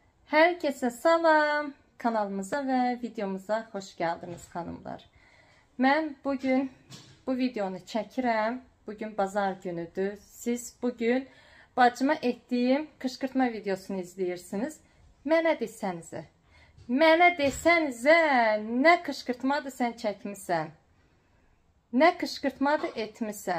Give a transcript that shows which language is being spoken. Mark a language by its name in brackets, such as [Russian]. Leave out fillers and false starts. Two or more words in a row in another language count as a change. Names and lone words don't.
[Turkish] Herkese salam, kanalımıza ve videomuza hoş geldiniz hanımlar. [Azerbaijani] Ben bugün bu videonu çəkirəm. Bugün bazar günüdür. Siz bugün bacıma etdiyim kışkırtma videosunu izləyirsiniz. Mənə desənizə, nə kışkırtmadır sən çəkmisən? Nə kışkırtmadır etmisən?